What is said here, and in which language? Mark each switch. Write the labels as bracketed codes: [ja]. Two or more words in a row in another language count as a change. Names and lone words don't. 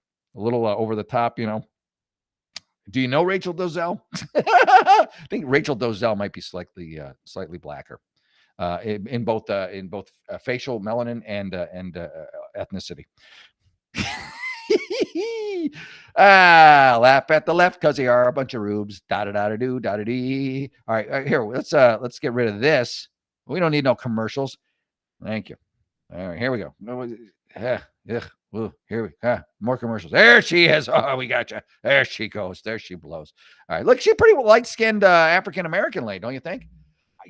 [en] A little over the top, Do you know Rachel Dolezal? I think Rachel Dolezal might be slightly blacker in both facial melanin and ethnicity. Laugh at the left because they are a bunch of rubes. Da-da-da-da-do, da-da-dee. All right, here, let's get rid of this. We don't need no commercials. Thank you. All right, here we go. More commercials. There she is. Oh, we got you. There she goes. There she blows. All right, look, she's pretty light-skinned African-American lady, don't you think?